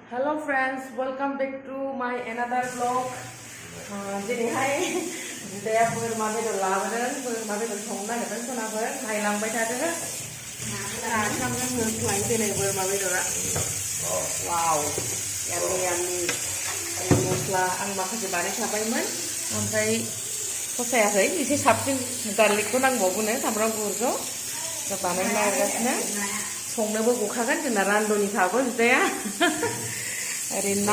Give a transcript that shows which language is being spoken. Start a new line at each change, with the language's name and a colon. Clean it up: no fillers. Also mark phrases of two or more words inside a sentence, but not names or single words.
English: Hello friends, welcome back to my another vlog.
Bodo: Dinihai dia boरमा बेदर लाबोदों बोरमा बेदर संनो नागिरदों सोनाफोर नायलांबाय थादो सामजों होख्लाय दिनै बोरमा बेदरा
English: wow yummy yummy
Bodo: मस्ला आं माखासे बानायखाबायमोन ओमफ्राय फसायाखै एसे साबसिन गार्लिकखौ नांबावगौनो सामब्राम गुफुरखौ बानायनो नागिरगासिनो संनोबो गखागोन जोंना रानद'निखाबो बिदाया ओरै